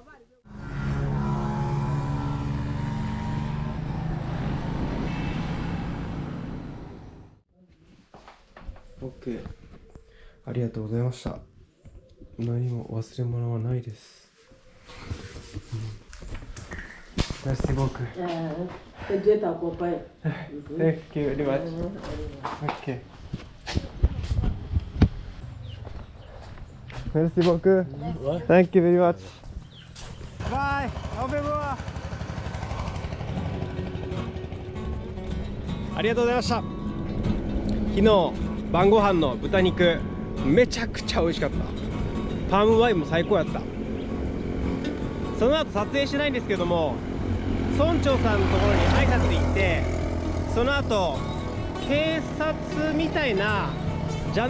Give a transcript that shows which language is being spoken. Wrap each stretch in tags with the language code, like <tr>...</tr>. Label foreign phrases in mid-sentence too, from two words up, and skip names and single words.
<ja>OK、ありがとうございました。何も忘れ物はないです。</ja> <fr>Merci beaucoup。 Que Dieu t'accompagne.</fr> <en>Thank you very much. Okay.</en> <fr>Merci beaucoup.</fr> <en>Thank you very much. Bye.</en> <fr>Au revoir.</fr> <ja>ありがとうございました。昨日晩ご飯の豚肉めちゃくちゃ美味しかった。パームワインも最高やった。その後撮影してないんですけども、村長さんのところに挨拶に行って、その後警察みたいなジャン</ja>